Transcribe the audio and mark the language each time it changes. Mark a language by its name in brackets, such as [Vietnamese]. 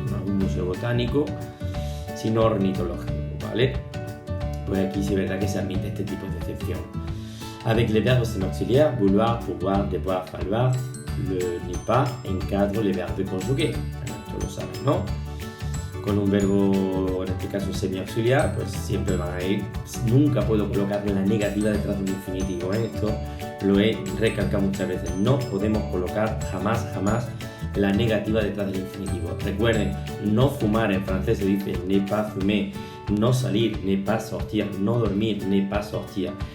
[Spanish] No es un museo botánico, sino ornitológico, ¿vale? Pues aquí sí es verdad que se admite este tipo de excepción. [French] Avec les verbes semi-auxiliaires, vouloir, pouvoir, devoir, falloir, le n'est pas encadre les verbes conjugués. [Spanish] Esto lo saben, ¿no? Con un verbo, en este caso semi-auxiliar, pues siempre van a ir. Nunca puedo colocarle la negativa detrás de un infinitivo. Esto lo he recalcado muchas veces. No podemos colocar jamás la negativa detrás del infinitivo. Recuerden, no fumar en francés se dice [French] ne pas fumer, [Spanish] no salir, [French] ne pas sortir, [Spanish] no dormir, ne pas sortir.